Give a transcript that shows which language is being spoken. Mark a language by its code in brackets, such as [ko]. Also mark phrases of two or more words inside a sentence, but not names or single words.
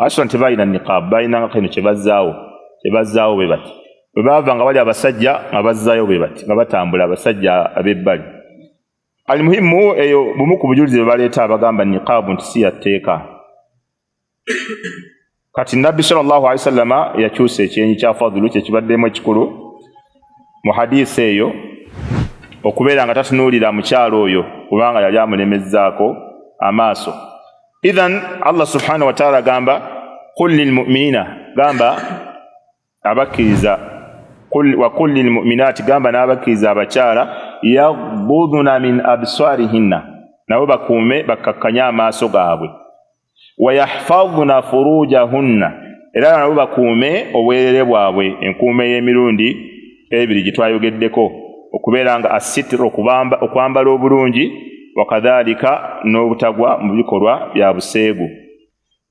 [lg] Aslan tebalina niqaabu, balina kino kye bazzaawo bwe bati. Bwe baava nga bali abasajja nga bazzaayo bwe bati, nga batambula abasajja ab'ebbali. Alimuhimu eyo bumu ku bujulizi bwe baleeta abagamba niqaabu nti si yateeka. Kati Nabbi [ar] صلى الله عليه وسلم [lg] yakyusa ekyenyi kya Fadlu kye kibaddemu ekikulu mu hadiisi eyo, okubeera nga tatunuulira mukyalo oyo kubanga yali amulemezzaako amaaso. [ar] إذن الله سبحانه وتعالى gamba قل للمؤمنين, [lg] gamba abakkiriza, wa [ar] قل للمؤمنات, [lg] gamba n'abakkiriza abakyala [ar] يغضضن من أبصارهن, [lg] nabo bakuume bakakkanya amaaso gaabwe, [ar] ويحفظن فروجهن, [lg] era nabo bakuume obwerere bwabwe, enkuume y'emirundi ebiri gye twayogeddeko, okubeera nga asitira okwambala obulungi, wakadhalika n'obutagwa mu bikolwa bya buseegu.